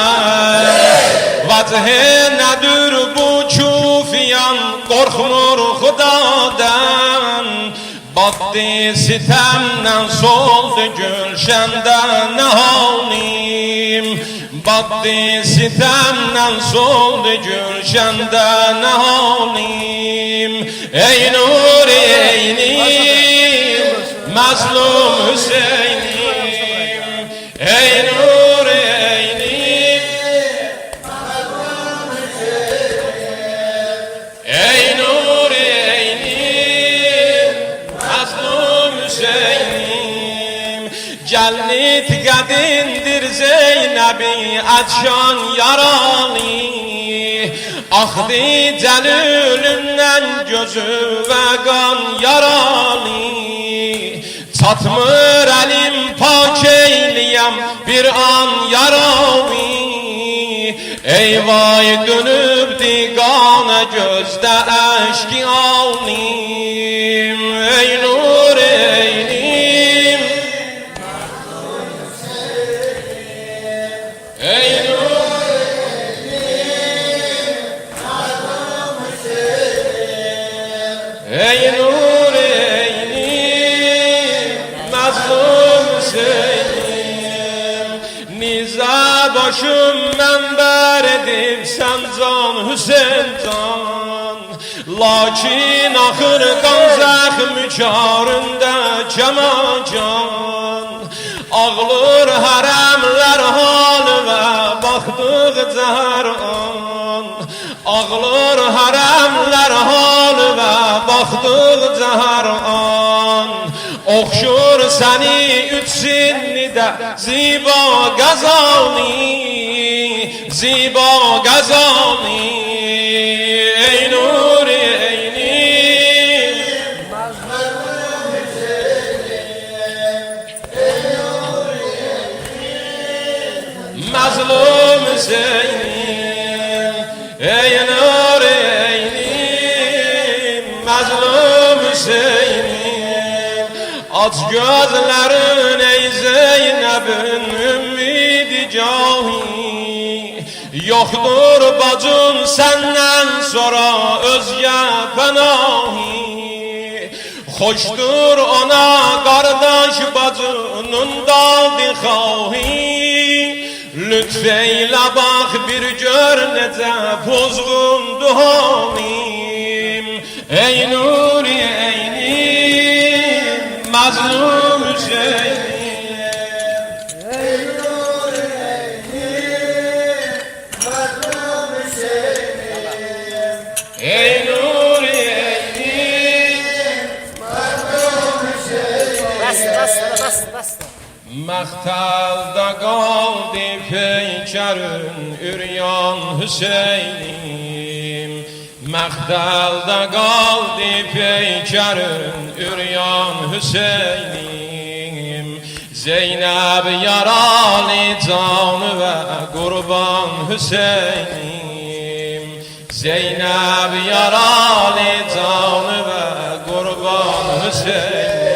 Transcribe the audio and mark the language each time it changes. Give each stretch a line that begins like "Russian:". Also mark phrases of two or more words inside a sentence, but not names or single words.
Azerbaijani: Vəcih nədir bu küfiyan qorxmur xudadan, Batdı sitemden soldu gülşende nehalim, Batdı sitemden soldu gülşende nehalim. Ey nur eynim mazlum Hüseyin'im, ey nur eynim mazlum Hüseyin'im, ey nur eynim mazlum Hüseyin'im. Cennət qədindir Zeynəbi açan yaralı, Axdı cəlülündən gözü və qan yaralı. Çatmır əlim pak eyliyəm bir an yaralı, Ey vay dönübdi qana gözdə əşki alim. Ey nur eynim ey nur eynim mazlum Hüseyin, ey nur eynim mazlum Hüseyin. Niza başım mənbər edib sən can Hüseyin can, Lakin axır qan zəxmi karında cəmacan. Ağlır hərəmlər halı və baxdıqca hər an, Ağlır hərəmlər halı və baxdıqca hər an. Oxşur səni üç sinnidə ziba qəzali, ziba qəzali. Ey nur eynim mazlum Hüseyin, ey nur eynim mazlum Hüseyin, ey nur eynim mazlum Hüseyin.
Turkish: Aç gözlerin ey Zeynep'in ümmidi cahi, Yoktur bacın senden sonra özge panahi. Hoştur ona kardeş bacının dadı xahi, Lütfeyle bak bir gör nece pozğundu halim.
Azerbaijani: Ey nur eynim mazlum Hüseyin, ey nur eynim mazlum Hüseyin. Bas. Məxtəldə qaldı peykərin üryan Hüseynim, Məxtəldə qaldı peykərin üryan Hüseynim. Zeynəb yaralı canı və qurban Hüseynim,
Turkish: Zeynep yaralı canı ve kurban Hüseyin.